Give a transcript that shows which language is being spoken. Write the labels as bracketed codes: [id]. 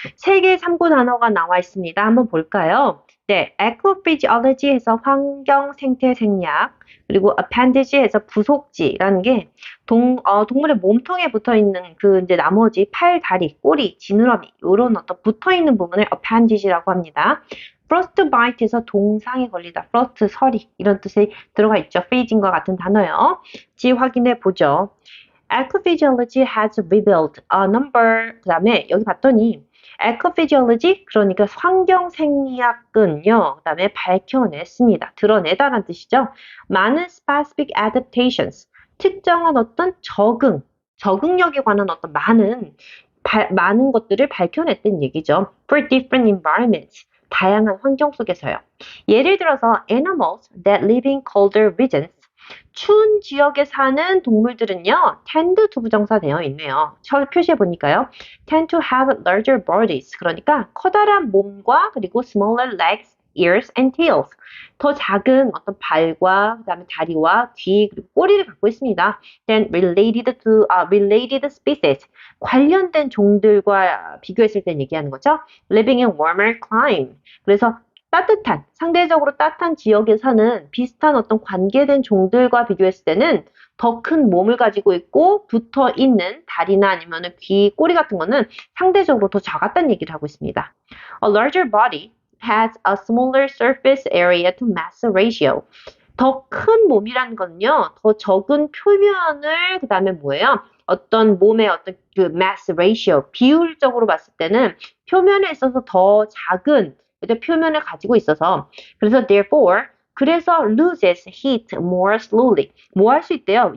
[ko] 세 개의 참고 단어가 나와 있습니다. 한번 볼까요? 네, ecophysiology에서 환경 생태 생략, 그리고 appendage에서 부속지라는 게 동물의 몸통에 붙어 있는 그 이제 나머지 팔, 다리, 꼬리, 지느러미 이런 어떤 붙어 있는 부분을 appendage라고 합니다. frostbite에서 동상에 걸리다, frost 서리 이런 뜻이 들어가 있죠. freezing과 같은 단어요. 지 확인해 보죠. [en] Ecophysiology has revealed a number. [ko] 그 다음에 여기 봤더니 Ecophysiology 그러니까 환경생리학은요. 그 다음에 밝혀냈습니다. 드러내다라는 뜻이죠. 많은 [en] specific adaptations [ko] 특정한 어떤 적응력에 관한 어떤 많은 것들을 밝혀냈다는 얘기죠. [en] For different environments [ko] 다양한 환경 속에서요. 예를 들어서 [en] animals that live in colder regions [ko] 추운 지역에 사는 동물들은요, [en] tend to [ko] 부정사 되어 있네요. 표시해 보니까요. [en] tend to have larger bodies. [ko] 그러니까 커다란 몸과 그리고 [en] smaller legs, ears, and tails. [ko] 더 작은 어떤 발과 그다음에 다리와 귀 그리고 꼬리를 갖고 있습니다. [en] Then related species. [ko] 관련된 종들과 비교했을 때 얘기하는 거죠. [en] Living in warmer clime. [ko] 그래서 상대적으로 따뜻한 지역에 사는 비슷한 어떤 관계된 종들과 비교했을 때는 더 큰 몸을 가지고 있고 붙어 있는 다리나 아니면 귀, 꼬리 같은 거는 상대적으로 더 작았다는 얘기를 하고 있습니다. [en] A larger body has a smaller surface area to mass ratio. [ko] 더 큰 몸이라는 거는요, 더 적은 표면을, 그 다음에 뭐예요? 어떤 몸의 어떤 그 [en] mass ratio, [ko] 비율적으로 봤을 때는 표면에 있어서 더 작은 표면을 가지고 있어서 그래서 [en] therefore [ko] 그래서 [en] loses heat more slowly [ko] 뭐 할 수 있대요?